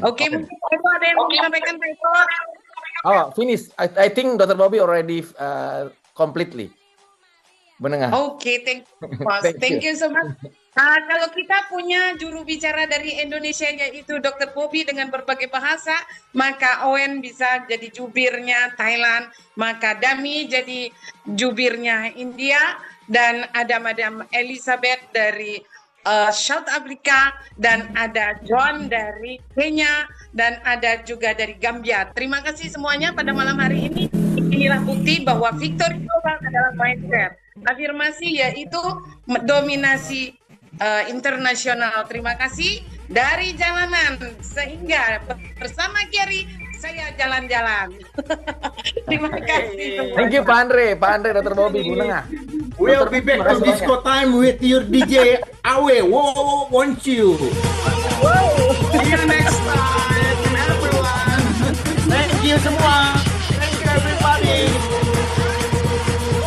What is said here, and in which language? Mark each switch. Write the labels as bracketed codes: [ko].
[id] Oke, mungkin Eko ada yang mau disampaikan, Pak Eko? [en] Oh, finish. I think Dr. Bobby already completely. [id] Menengah. [en] Oke, thank you, Mas. Thank you so much. [id] Kalau kita punya juru bicara dari Indonesia yaitu Dr. Bobby dengan berbagai bahasa, maka Owen bisa jadi jubirnya Thailand, maka Dami jadi jubirnya India, dan ada Madam Elizabeth dari South Africa, dan ada John dari Kenya, dan ada juga dari Gambia. Terima kasih semuanya pada malam hari ini. Inilah bukti bahwa victory global adalah mindset. Afirmasi yaitu dominasi internasional. Terima kasih dari jalanan, sehingga bersama Kiari saya jalan-jalan. Terima kasih. [en] Thank you Pak Andre, Dr. Bobby, Bunengah. We'll be back to disco time with your DJ Awe. Whoa, won't you? See you next time, everyone. Thank you [id] semua. [en] Thank you everybody. The